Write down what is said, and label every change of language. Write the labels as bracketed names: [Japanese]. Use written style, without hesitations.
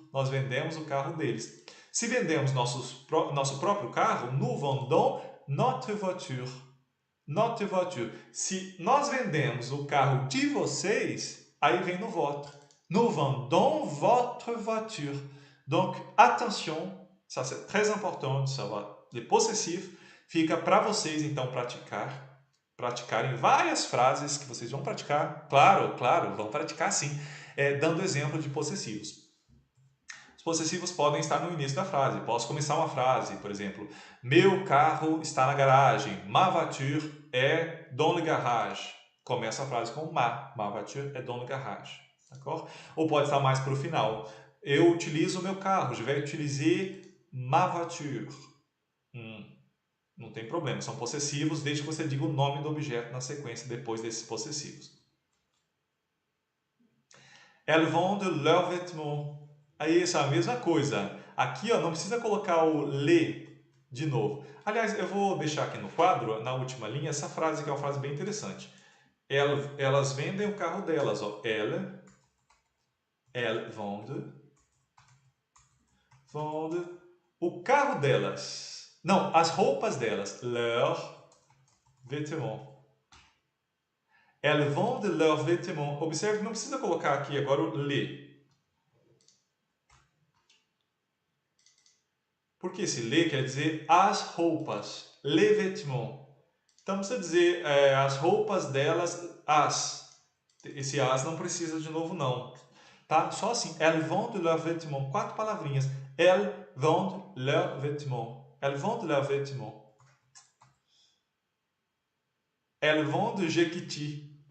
[Portuguese] Nós vendemos o carro deles. Se vendemos nosso próprio carro, [French] nous vendons notre voiture. Notre voiture. [Portuguese] Se nós vendemos o carro de vocês, aí vem no votre. [French] Nous vendons votre voiture. Donc, attention, ça c'est très important de savoir. Les possessifs [Portuguese] fica para vocês então praticarem várias frases que vocês vão praticar. Claro, vão praticar sim, dando exemplo de possessivos. Os possessivos podem estar no início da frase. Posso começar uma frase, por exemplo, meu carro está na garagem. [French] Ma voiture est dans le garage. [Portuguese] Começa a frase com [French] ma voiture est dans le garage. D'accord? [Portuguese] Ou pode estar mais para o final. Eu utilizo o meu carro. [French] Je vais utiliser ma voiture. [Portuguese] Não tem problema, são possessivos desde que você diga o nome do objeto na sequência depois desses possessivos. [French] Elles vendent leurs vêtements. [Portuguese] Aí essa é a mesma coisa. Aqui ó, não precisa colocar o le de novo. Aliás, eu vou deixar aqui no quadro, na última linha, essa frase que é uma frase bem interessante. Elas vendem o carro delas. Ó. [French] Elles vendent [Portuguese] o carro delas. Não, as roupas delas. [French] Leurs vêtements. Elles vendent leurs vêtements. [Portuguese] Observe que não precisa colocar aqui agora o le. Porque esse le quer dizer as roupas. [French] Les vêtements. [Portuguese] Então precisa dizer as roupas delas, as. Esse as não precisa de novo não. Tá? Só assim. [French] Elles vendent leurs vêtements. [Portuguese] 4 palavrinhas. [French] Elles vendent leurs vêtements. Elles vendent leurs vêtements. Elles vendent Jequiti.